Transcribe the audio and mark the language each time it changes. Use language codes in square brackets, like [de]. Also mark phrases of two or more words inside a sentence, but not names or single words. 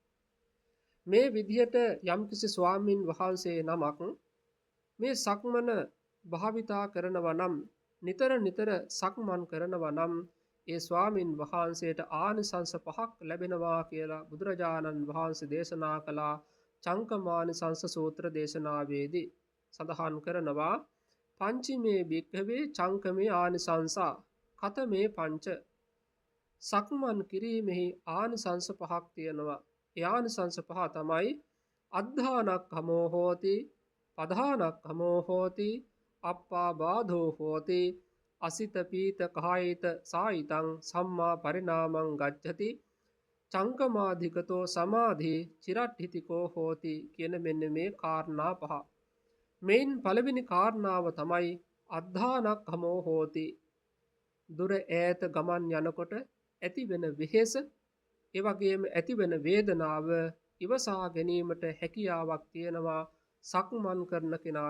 [si] මේ විදිහට යම්කිසි ස්වාමින් වහන්සේ නමක් මේ සක්මන භාවිතා කරනවා නම් නිතර සක්මන් කරනවා නම් ඒ ස්වාමින් වහන්සේට ආනිසංස 5ක් ලැබෙනවා කියලා බුදුරජාණන් වහන්සේ දේශනා කළා. චංකමානිසංස සූත්‍ර දේශනාවේදී සඳහන් කරනවා [pi] පංචමේ භික්ඛවේ චංකමේ ආනිසංසා කතමේ පංච [si] සක්මන් කිරීමෙහි ආනිසංස 5ක් තියෙනවා. ඒ ආනිසංස 5 තමයි [pi] අද්ධානක්ඛමෝ හෝති පධානක්ඛමෝ හෝති අප්පා බාධෝ හෝති අසිත පීත කායිත සායිතං සම්මා පරිණාමං ගච්ඡති චංකමාධිකතෝ සමාධි චිරට්ඨිතිකෝ හෝති [si] කියන මෙන්න මේ කාරණා 5. මෙයින් පළවෙනි කාරණාව තමයි [pi] අද්ධානක්ඛමෝ හෝති. [si] දුර ඈත ගමන් යනකොට ඇතිවෙන වෙහෙස ඒ වගේම ඇතිවෙන වේදනාව ඉවසා ගැනීමට හැකියාවක් තියෙනවා සක්මන් කරන කෙනාට.